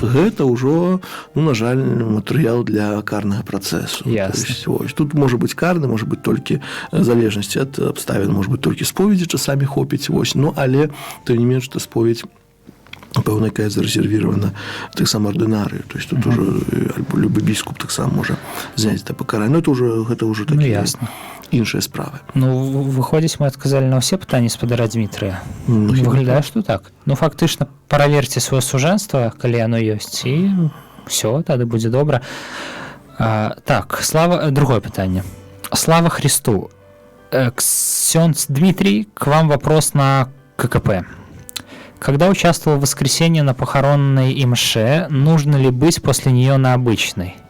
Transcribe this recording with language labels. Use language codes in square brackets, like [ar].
[be] Гэта ўжо, ну, на жаль, матэрыял для карнага працэсу. Ясна. Тут можа быць карны, можа быць толькі залежнасці ад абставін, можа быць толькі споведзі часамі хопіць, вось. Ну, але тым не менш, што споведь пэўна, якая зарэзервіравана таксама ардынарыю. То есть тут уже альбо любы біскуп таксама можа зняць да пакарання. Ну, гэта ўжо такія іншыя справы. Ну, выходзіць, мы адказалі на ўсе пытанні спадара Дмітрыя. Выглядае, што так. Ну, фактычна, праверце сваё сужэнства, калі яно ёсць, і ўсё, тады будзе добра. Так, другое пытанне. Слава Христу. [ru] Ксёндз Дмитрий, к вам вопрос на ККП. Когда участвовал в воскресенье на похоронной и мше, нужно ли быть после нее на обычной?